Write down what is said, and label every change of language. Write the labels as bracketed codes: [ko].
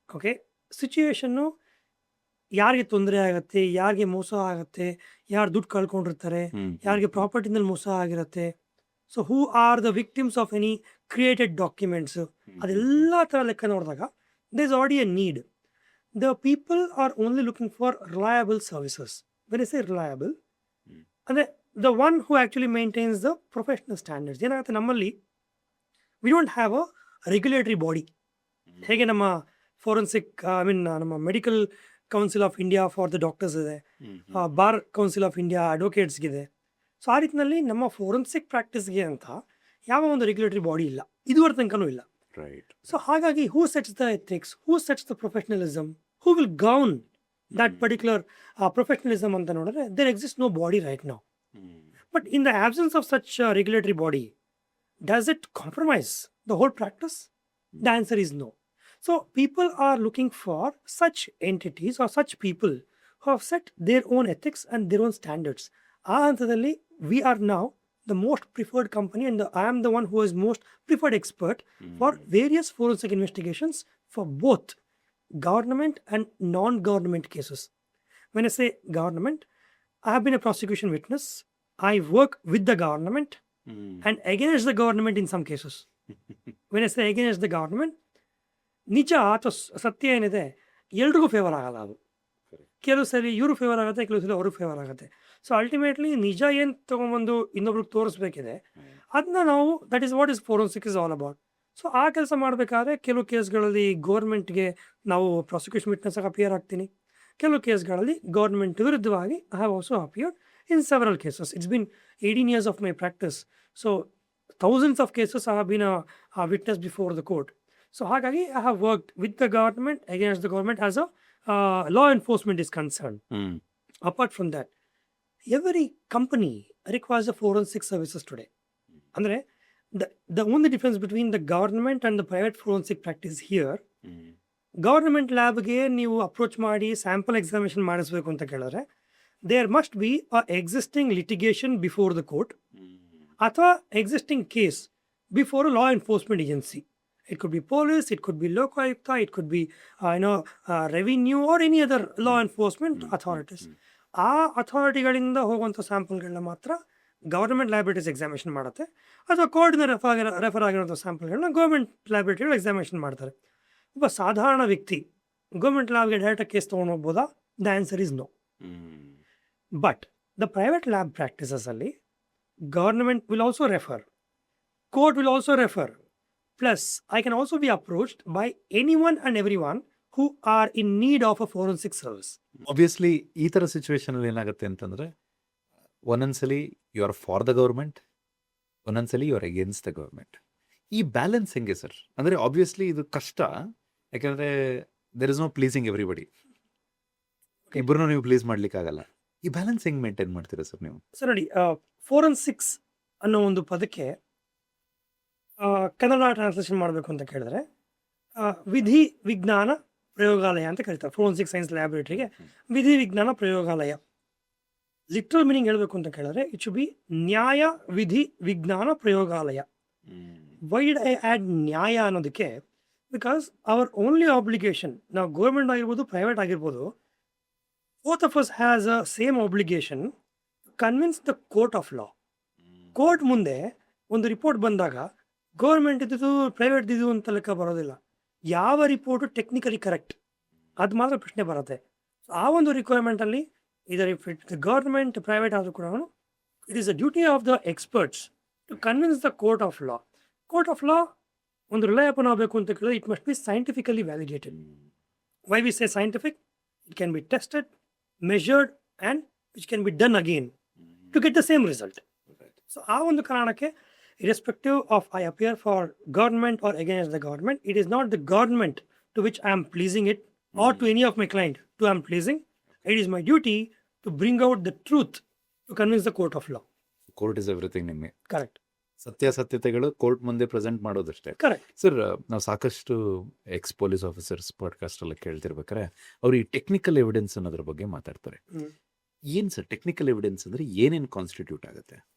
[kn] Okay, situation ಯಾರಿಗೆ ತೊಂದರೆ ಆಗುತ್ತೆ, ಯಾರಿಗೆ ಮೋಸ ಆಗುತ್ತೆ, ಯಾರು ದುಡ್ಡು ಕಳ್ಕೊಂಡಿರ್ತಾರೆ, ಯಾರಿಗೆ ಪ್ರಾಪರ್ಟಿನಲ್ಲಿ ಮೋಸ ಆಗಿರುತ್ತೆ, [en] so who are the victims of any created documents, [kn] ಅದೆಲ್ಲ ಥರ ಲೆಕ್ಕ ನೋಡಿದಾಗ [en] there is already a need. The people are only looking for reliable services. When I say reliable, ಅಂದರೆ the one who actually maintains the professional standards. [kn] ಏನಾಗುತ್ತೆ, ನಮ್ಮಲ್ಲಿ [en] we don't have a regulatory body. [kn] ಹೇಗೆ ನಮ್ಮ forensic ನಮ್ಮ medical council of India for the doctors ಇದೆ, bar council of India ಅಡ್ವೊಕೇಟ್ಸ್ಗಿದೆ. So ಆ ರೀತಿಯಲ್ಲಿ ನಮ್ಮ ಫೋರೆನ್ಸಿಕ್ ಪ್ರಾಕ್ಟೀಸ್ಗೆ ಅಂತ ಯಾವ ಒಂದು ರೆಗ್ಯುಲೇಟರಿ ಬಾಡಿ ಇಲ್ಲ, ಇದುವರೆಗೆ ತನಕನೂ ಇಲ್ಲ. [en] Right. So ಹಾಗಾಗಿ who sets the ethics, who sets the professionalism, who will govern that particular professionalism [kn] ಅಂತ ನೋಡಿದ್ರೆ [en] There exist no body right now. But in the absence of such a regulatory body, does it compromise the whole practice? The answer is no. So people are looking for such entities or such people who have set their own ethics and their own standards. Antadalli, we are now the most preferred company, and I am the one who is most preferred expert for various forensic investigations for both government and non-government cases. when I say government, I have been a prosecution witness. I work with the government and against the government in some cases. When I say against the government, [kn] ನಿಜ ಅಥವಾ ಸತ್ಯ ಏನಿದೆ ಎಲ್ರಿಗೂ favour ಆಗಲ್ಲ ಅದು. ಕೆಲವು ಸರಿ ಇವರು ಫೇವರ್ ಆಗುತ್ತೆ, ಕೆಲವು ಸರಿ ಅವ್ರಿಗೆ ಫೇವರ್ ಆಗುತ್ತೆ. ಸೊ ಅಲ್ಟಿಮೇಟ್ಲಿ ನಿಜ ಏನು ತೊಗೊಂಬಂದು ಇನ್ನೊಬ್ರಿಗೆ ತೋರಿಸ್ಬೇಕಿದೆ, ಅದನ್ನ ನಾವು [en] That is what is forensic is all about. [kn] So ಆ ಕೆಲಸ ಮಾಡಬೇಕಾದ್ರೆ ಕೆಲವು ಕೇಸ್ಗಳಲ್ಲಿ ಗೌರ್ಮೆಂಟ್ಗೆ ನಾವು ಪ್ರಾಸಿಕ್ಯೂಷನ್ ವಿಟ್ನೆಸ್ ಆಗಿ ಅಪಿಯರ್ ಆಗ್ತೀನಿ. ಕೆಲವು ಕೇಸ್ಗಳಲ್ಲಿ ಗೌರ್ಮೆಂಟ್ ವಿರುದ್ಧವಾಗಿ [en] I have also appeared in several cases. It's been 18 years of my practice. So thousands of cases I have been a witness before the court. So ಹಾಗಾಗಿ I have worked with the government, against the government as a law enforcement is concerned. Apart from that, every company requires a forensic services today. ಅಂದರೆ the only difference between the government and the private forensic practice here, [kn] government ಲ್ಯಾಬ್ಗೆ ನೀವು approach ಮಾಡಿ sample examination ಮಾಡಿಸ್ಬೇಕು ಅಂತ ಕೇಳಿದ್ರೆ [en] There must be a existing litigation before the court ಅಥವಾ existing case before law enforcement agency. It could be police, it could be Lokayukta, it could be revenue or any other law enforcement authorities. [kn] ಆ ಅಥಾರಿಟಿಗಳಿಂದ ಹೋಗುವಂಥ ಸ್ಯಾಂಪಲ್ಗಳನ್ನ ಮಾತ್ರ government laboratories examination ಮಾಡುತ್ತೆ, ಅಥವಾ ಕೋರ್ಟ್ನ refer ಆಗಿರುವಂಥ ಸ್ಯಾಂಪಲ್ಗಳನ್ನ government ಲ್ಯಾಬೊರೇಟರಿಗಳು examination ಮಾಡ್ತಾರೆ. ಒಬ್ಬ ಸಾಧಾರಣ ವ್ಯಕ್ತಿ ಗೌರ್ಮೆಂಟ್ ಲ್ಯಾಬ್ಗೆ ಡೈರೆಕ್ಟಾಗಿ ಕೇಸ್ ತೊಗೊಂಡು ಹೋಗ್ಬೋದಾ? [en] The answer is no. But the private lab ಪ್ರಾಕ್ಟೀಸಸಲ್ಲಿ government will also refer, court will also refer. Plus, I can also be approached by anyone and everyone who are in need of a forensic service. [kn] Obviously ಈ ಥರ ಸಿಚುವೇಶನಲ್ಲಿ ಏನಾಗುತ್ತೆ ಅಂತಂದರೆ, ಒಂದೊಂದ್ಸಲಿ [en] You are for the government, ಒಂದೊಂದ್ಸಲಿ you are against the government. [kn] ಈ balance ಹೆಂಗೆ sir? ಅಂದರೆ obviously ಇದು ಕಷ್ಟ, ಯಾಕೆಂದರೆ [en] There is no pleasing everybody. [kn] ಇಬ್ಬರನ್ನೂ ನೀವು ಪ್ಲೀಸ್ ಮಾಡ್ಲಿಕ್ಕಾಗಲ್ಲ. ಈ ಬ್ಯಾಲೆನ್ಸ್ ಹೆಂಗೆ ಮೇಂಟೈನ್ ಮಾಡ್ತೀರಾ ಸರ್ ನೀವು? ಸರ್ ನೋಡಿ, ಫೋರೆನ್ಸಿಕ್ಸ್ ಅನ್ನೋ ಒಂದು ಪದಕ್ಕೆ ಕನ್ನಡ ಟ್ರಾನ್ಸ್ಲೇಷನ್ ಮಾಡಬೇಕು ಅಂತ ಕೇಳಿದ್ರೆ ವಿಧಿ ವಿಜ್ಞಾನ ಪ್ರಯೋಗಾಲಯ ಅಂತ ಕರೀತಾರೆ. ಫೋರೆನ್ಸಿಕ್ ಸೈನ್ಸ್ ಲ್ಯಾಬೊರೇಟರಿಗೆ ವಿಧಿ ವಿಜ್ಞಾನ ಪ್ರಯೋಗಾಲಯ. ಲಿಟ್ರಲ್ ಮೀನಿಂಗ್ ಹೇಳಬೇಕು ಅಂತ ಕೇಳಿದ್ರೆ [en] it should be [kn] ನ್ಯಾಯ ವಿಧಿ ವಿಜ್ಞಾನ ಪ್ರಯೋಗಾಲಯ. [en] Why'd I add ನ್ಯಾಯ ಅನ್ನೋದಕ್ಕೆ? Because our only obligation, [kn] ನಾವು ಗೌರ್ಮೆಂಟ್ ಆಗಿರ್ಬೋದು ಪ್ರೈವೇಟ್ ಆಗಿರ್ಬೋದು, [en] both of us has a same obligation to convince the court of law. [kn] Court ಮುಂದೆ ಒಂದು ರಿಪೋರ್ಟ್ ಬಂದಾಗ ಗೌರ್ಮೆಂಟ್ ಇದ್ದು ಪ್ರೈವೇಟ್ ಇದ್ದು ಅಂತ ಲೆಕ್ಕ ಬರೋದಿಲ್ಲ. ಯಾವ ರಿಪೋರ್ಟು ಟೆಕ್ನಿಕಲಿ ಕರೆಕ್ಟ್ ಅದು ಮಾತ್ರ ಪ್ರಶ್ನೆ ಬರುತ್ತೆ. ಆ ಒಂದು ರಿಕ್ವೈರ್ಮೆಂಟಲ್ಲಿ ಇದರ ಗೌರ್ಮೆಂಟ್ ಪ್ರೈವೇಟ್ ಆದರೂ ಕೂಡ [en] It is a duty of the experts to convince the court of law. [kn] Court of law ಒಂದು ರಿಲಯಬಲ್ ಆಗಬೇಕು ಅಂತ ಕೇಳಿದ್ರೆ [en] It must be scientifically validated. Why we say scientific? It can be tested, measured, and which can be done again to get the same result. So [kn] ಆ ಒಂದು ಕಾರಣಕ್ಕೆ [en] irrespective of I appear for government or against the government, it is not the government to which I am pleasing it or to any of my client to I am pleasing. It is my duty to bring out the truth to convince the court of law. Court is everything ನಿಮಗೆ. Correct. [kn] ಸತ್ಯಾಸತ್ಯತೆಗಳು court ಮುಂದೆ present ಮಾಡೋದಷ್ಟೇ. [en] Correct. [kn] Sir, ನಾವು ಸಾಕಷ್ಟು X police officers podcast ಎಲ್ಲ ಕೇಳ್ತಿರ್ಬೇಕಾರೆ ಅವ್ರು ಈ technical evidence ಅನ್ನೋದ್ರ ಬಗ್ಗೆ ಮಾತಾಡ್ತಾರೆ. ಏನು ಸರ್ ಟೆಕ್ನಿಕಲ್ ಎವಿಡೆನ್ಸ್ ಅಂದರೆ ಏನೇನು ಕಾನ್ಸ್ಟಿಟ್ಯೂಟ್ ಆಗುತ್ತೆ?